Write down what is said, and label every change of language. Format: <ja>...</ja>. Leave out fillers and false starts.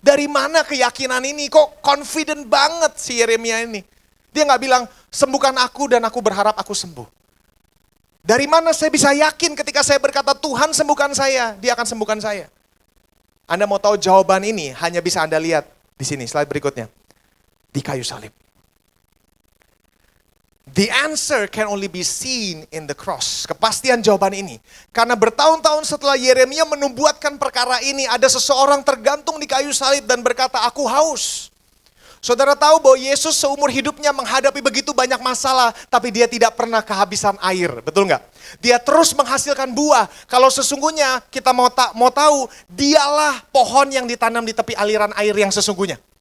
<id>Dari mana keyakinan ini? Kok confident banget si Yeremia ini? Dia nggak bilang, sembuhkan aku dan aku berharap aku sembuh. Dari mana saya bisa yakin ketika saya berkata, Tuhan sembuhkan saya, dia akan sembuhkan saya. Anda mau tahu jawaban ini, hanya bisa Anda lihat di sini, slide berikutnya. Di kayu salib.</id> <en>The answer can only be seen in the cross.</en> <id>Kepastian jawaban ini. Karena bertahun-tahun setelah Yeremia menubuatkan perkara ini, ada seseorang tergantung di kayu salib dan berkata, aku haus. Saudara tahu bahwa Yesus seumur hidupnya menghadapi begitu banyak masalah, tapi dia tidak pernah kehabisan air, betul nggak? Dia terus menghasilkan buah. Kalau sesungguhnya kita mau tahu, dialah pohon yang ditanam di tepi aliran air yang sesungguhnya.</id>